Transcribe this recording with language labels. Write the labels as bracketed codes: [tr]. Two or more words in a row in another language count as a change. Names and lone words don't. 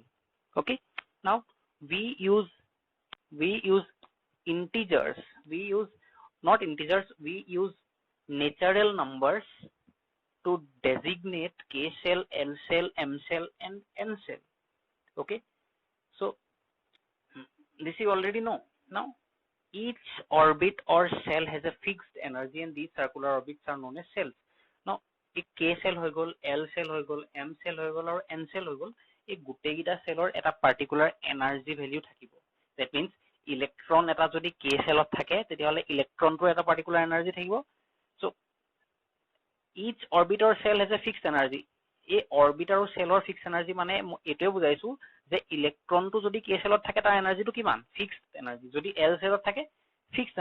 [en] Okay, now we use integers, we use natural numbers to designate K shell, L shell, M shell, and N shell. Okay, so this you already know. Now each orbit or shell has a fixed energy, and these circular orbits are known as shells. Now a K shell [as] হয় গ'ল, [en] L shell [as] হয় গ'ল, [en] M shell [as] হয় গ'ল, [en] or N shell [as] হয় গ'ল, এই গোটেইকেইটা সেলৰ এটা [en] particular energy value [as] থাকিব. [en] that means electron [as] এটা যদি কে সেলত থাকে তেতিয়াহলে ইলেক্ট্ৰনটো এটা [en] particular energy [as] থাকিব. [en] so each orbit or shell has a fixed energy. [as] এই অৰবিট আৰু সেলৰ [en] fixed energy [as] মানে এটোৱে বুজাইছো যে ইলেক্ট্ৰনটো যদি কে সেলত থাকে তাৰ এনাৰ্জিটো কিমান [en] fixed energy, [as] যদি এল সেলত থাকে [en] fixed energy.